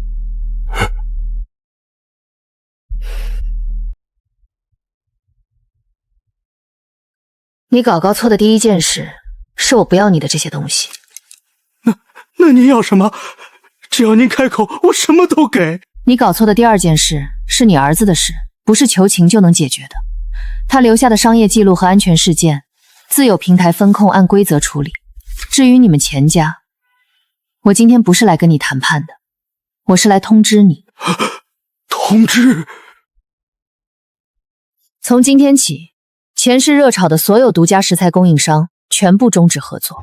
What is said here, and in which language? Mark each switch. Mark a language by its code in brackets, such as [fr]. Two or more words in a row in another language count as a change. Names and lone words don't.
[zh] 你搞错的第一件事，是我不要你的这些东西。那您要什么？只要您開口，我什麼都給。你搞錯的第二件事，是你兒子的事，不是求情就能解決的。他留下的商業記錄和安全事件，自有平台分控按規則處理。至於你們錢家，我今天不是來跟你談判的，我是來通知你。通知？從今天起，前世熱炒的所有獨家食材供應商全部終止合作。